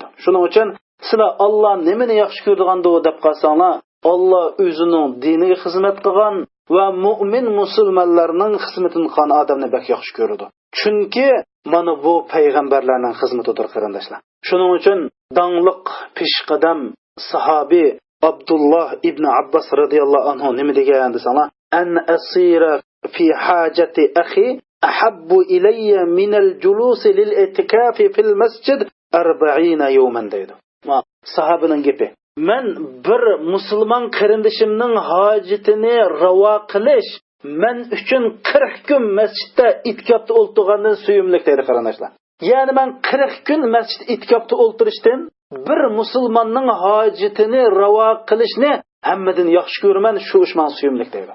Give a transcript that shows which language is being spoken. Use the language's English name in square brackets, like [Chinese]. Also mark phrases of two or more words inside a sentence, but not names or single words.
[Uzbek] Shuning uchun sizlar Alloh nimani yaxshi ko'rdiganda deb qalsanglar, Alloh o'zining diniga xizmat qilgan va mu'min musulmonlarning xizmatini qilgan odamni bak yaxshi ko'radi. Chunki mana bu payg'ambarlarning xizmatidir qarindoshlar. Shuning uchun dangliq peshqadam sahobiy Abdullah ibn Abbas [Arabic] رضي الله عنه [Uzbek] nima degan desanglar, [Arabic] أن أسير في حاجة أخي أحب إلي من الجلوس للاعتكاف في المسجد 40 يوما deydi. [Uzbek] Sahabining gapi. Men bir musulmon qarindishimning hojatini ravo qilish men uchun 40 kun masjidda itkobda o'ltirgandan suyumlik deydi qarindoshlar. Ya'ni men 40 kun masjid itkobda o'ltirishdan bir musulmonning hojatini ravo qilishni hammadan yaxshi ko'raman, shu ish men suyumlik deydi.